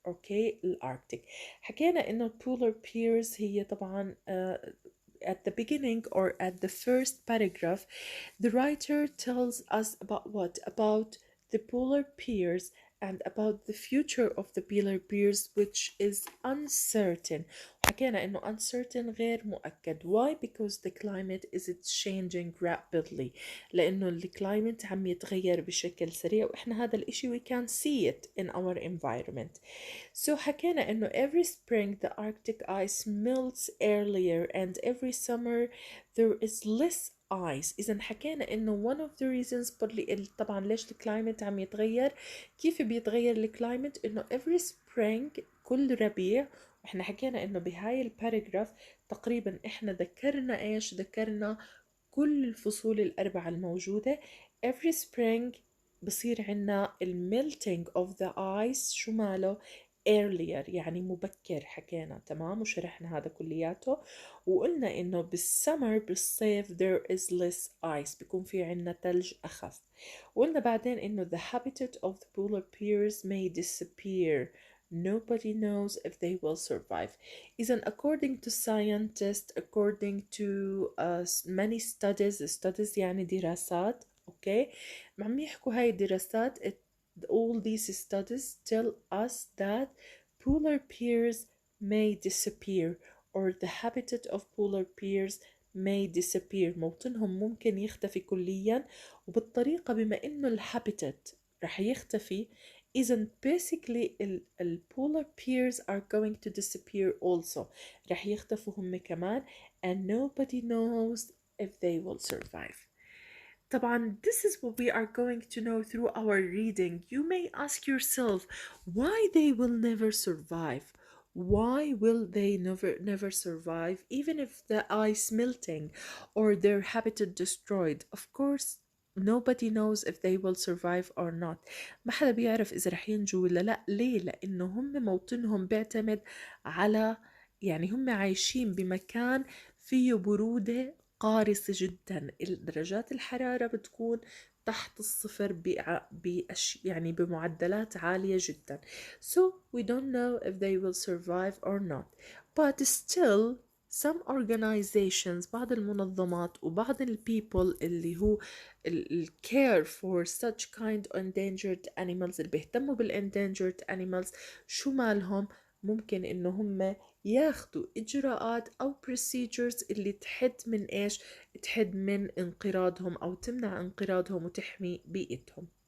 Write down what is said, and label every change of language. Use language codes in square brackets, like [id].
[en] Okay, الأركتيك. [ar] حكينا إنه [en] polar bears [ar] هي طبعا [en] at the beginning or at the first paragraph, the writer tells us about what? About the polar bears and about the future of the polar bears which is uncertain. [ar] حكينا إنه uncertain غير مؤكد. [en] Why? Because the climate is changing rapidly. [ar] لأنه الكلايمت عم يتغير بشكل سريع وإحنا هذا الإشي [en] we can see it in our environment. So [ar] حكينا إنه [en] every spring the Arctic ice melts earlier and every summer there is less ice. [ar] إذا حكينا إنه [en] one of the reasons [ar] طبعا ليش الكلايمت عم يتغير. كيف بيتغير الكلايمت؟ إنه [en] every spring [ar] كل ربيع. وإحنا حكينا إنه بهاي الباراجراف تقريبا إحنا ذكرنا إيش؟ ذكرنا كل الفصول الأربعة الموجودة. [en] every spring [ar] بصير عنا [en] melting of the ice [ar] شو ماله؟ [en] earlier [ar] يعني مبكر. حكينا تمام وشرحنا هذا كلياته وقلنا إنه بالسمر بالصيف [en] there is less ice [ar] بيكون في عنا تلج أخف. وقلنا بعدين إنه [en] the habitat of the polar bears may disappear. Nobody knows if they will survive. [ar] إذن [en] according to scientists, according to many studies [ar] يعني دراسات. [en] Okay, [ar] عم يحكوا هاي الدراسات [en] all these studies tell us that polar bears may disappear or the habitat of polar bears may disappear. [ar] موطنهم ممكن يختفي كليا وبالطريقة بما انه الهابيتات رح يختفي إذا basically ال [en] polar bears are going to disappear also. [ar] رح يختفوا هم كمان [en] and nobody knows if they will survive. [ar] طبعا [en] this is what we are going to know through our reading. You may ask yourself why they will never survive. Why will they never survive even if the ice melting or their habitat destroyed? Of course nobody knows if they will survive or not. [ar] ما حدا بيعرف إذا رح ينجوا ولا لا. ليه؟ لأنه هم موطنهم بيعتمد على يعني هم عايشين بمكان فيه برودة قارصة جدا. درجات الحرارة بتكون تحت الصفر يعني بمعدلات عالية جدا. [en] So we don't know if they will survive or not. But still some organizations [ar] بعض المنظمات وبعض people اللي هو [en] care for such kind of endangered animals [ar] اللي بيهتموا [en] endangered animals [ar] شو مالهم ممكن إنه هم ياخدوا إجراءات أو procedures اللي تحد من إيش؟ تحد من انقراضهم أو تمنع انقراضهم وتحمي بيئتهم.